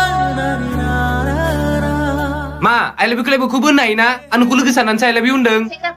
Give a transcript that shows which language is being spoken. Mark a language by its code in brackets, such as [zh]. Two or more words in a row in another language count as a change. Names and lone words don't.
[brx] मा [en] I love you [brx] खौलाय बेखौबो होननो हायोना आं नोंखौ लोगो साननानैसो [en] I love you [brx] होनदों